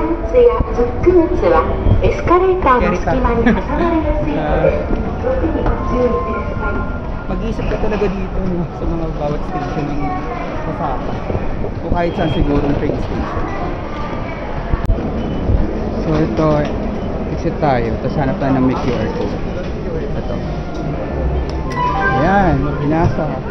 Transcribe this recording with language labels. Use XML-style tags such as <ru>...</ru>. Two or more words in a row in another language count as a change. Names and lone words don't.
<ja>やズック熱はエスカレーターの隙間に挟まれやすいので特にご注意ください。</ja> <tl>Mag-iisip ka talaga dito, no, sa mga bawat station ng Osaka o kahit saan sigurong</tl> <en>train station.</en> <tl>So ito, exit tayo, tapos hanap tayo ng may</tl> <en>QR code.</en> <tl>Ito. Ayan, binasa.</tl>